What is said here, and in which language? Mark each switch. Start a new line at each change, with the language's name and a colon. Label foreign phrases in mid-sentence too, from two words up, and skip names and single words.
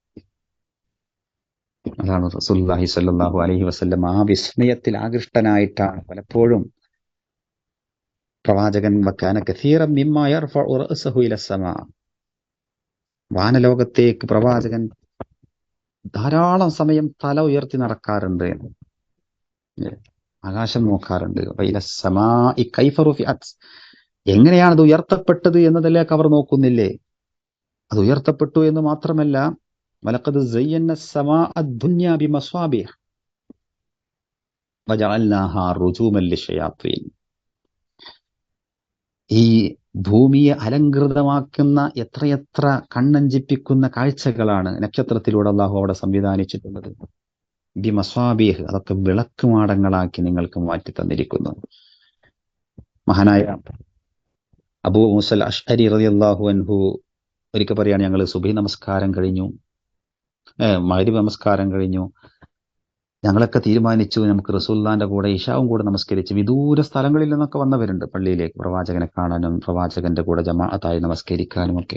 Malayalam: അതാണ്
Arabic: رسول الله صلى الله عليه وسلم
Malayalam: ആ വിസ്മയത്തിൽ ആകൃഷ്ടനായിട്ടാണ് പലപ്പോഴും പ്രവാചകൻ
Arabic: وكان كثيرا مما يرفع رأسه إلى السماء,
Malayalam: വാനലോകത്തേക്ക് പ്രവാചകൻ ധാരാളം സമയം തല ഉയർത്തി നടക്കാറുണ്ട്, ആകാശം നോക്കാറുണ്ട്.
Arabic: إلى السماء كيف رفعت,
Malayalam: എങ്ങനെയാണ് അത് ഉയർത്തപ്പെട്ടത് എന്നതിലേക്ക് അവർ നോക്കുന്നില്ലേ? അത് ഉയർത്തപ്പെട്ടു എന്ന് മാത്രമല്ല,
Arabic: ولقد زينا السماء الدنيا بمصابيح وجعلناها رجوما للشياطين.
Malayalam: ഈ ഭൂമിയെ അലങ്കൃതമാക്കുന്ന എത്രയെത്ര കണ്ണഞ്ചിപ്പിക്കുന്ന കാഴ്ചകളാണ് നക്ഷത്രത്തിലൂടെ അള്ളാഹു അവിടെ സംവിധാനിച്ചിട്ടുള്ളത്. ബിമസ്വാബീഹ്, അതൊക്കെ വിളക്കുമാടങ്ങളാക്കി നിങ്ങൾക്ക് മാറ്റി തന്നിരിക്കുന്നു. മഹാനായ അബൂ മൂസൽ അശ്അരി
Arabic: رضي الله عنه
Malayalam: ഒരിക്കൽ പറയാണ്, ഞങ്ങൾ സുബഹി നമസ്കാരം കഴിഞ്ഞു, മഗ്രിബ് നമസ്കാരം കഴിഞ്ഞു, ഞങ്ങളൊക്കെ തീരുമാനിച്ചു നമുക്ക് റസൂലുള്ളാഹിന്റെ കൂടെ ഇശാവും കൂടെ നമസ്കരിച്ച്, വിദൂര സ്ഥലങ്ങളിൽ നിന്നൊക്കെ വന്നവരുണ്ട് പള്ളിയിലേക്ക് പ്രവാചകനെ കാണാനും പ്രവാചകന്റെ കൂടെ ജമാഅത്തായി നമസ്കരിക്കാനും ഒക്കെ.